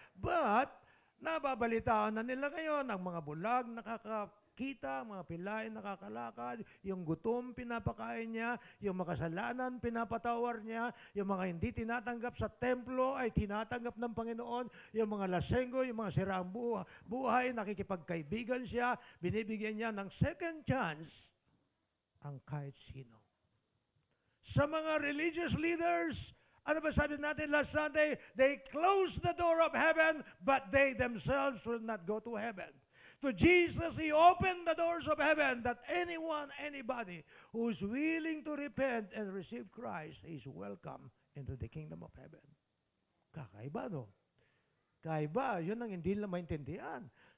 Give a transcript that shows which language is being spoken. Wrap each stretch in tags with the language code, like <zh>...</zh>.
<tl>But nababalitaan na nila ngayon ang mga bulag nakakakita, mga pilain nakakalakad, yung gutom pinapakain niya, yung makasalanan pinapatawar niya, yung mga hindi tinatanggap sa templo ay tinatanggap ng Panginoon, yung mga lasenggo, yung mga siraang buhay, nakikipagkaibigan siya, binibigyan niya ng</tl> <en>second chance</en> <tl>ang kahit sino. Sa mga</tl> <en>religious leaders,</en> <tl>ano ba sabi natin</tl> <en>last Sunday? They close the door of heaven, but they themselves will not go to heaven. To Jesus, He opened the doors of heaven that anyone, anybody who is willing to repent and receive Christ is welcome into the kingdom of heaven.</en> <tl>Kakaiba, no? Kakaiba, yun ang hindi nila maintindihan.</tl>